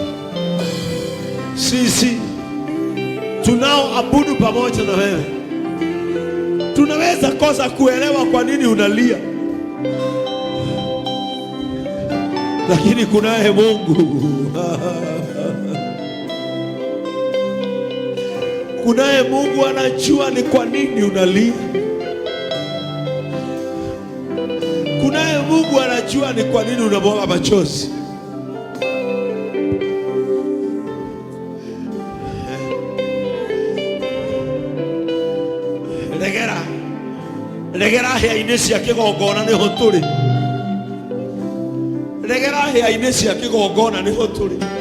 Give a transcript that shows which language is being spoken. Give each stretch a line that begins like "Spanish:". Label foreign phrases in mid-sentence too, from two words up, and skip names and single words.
Swahili: Sisi tunaoabudu pamoja na wewe tunaweza kosa kuelewa kwa nini unalia, lakini kunaye Mungu kunaye Mungu anajua ni kwa nini unalia. Kunaye Mungu anajua ni kwa nini unamwaga machozi.
Kikuyu: Regera hĩa-inĩ cia kĩgongona nĩho tũrĩ. Regera hĩa-inĩ cia kĩgongona nĩho tũrĩ.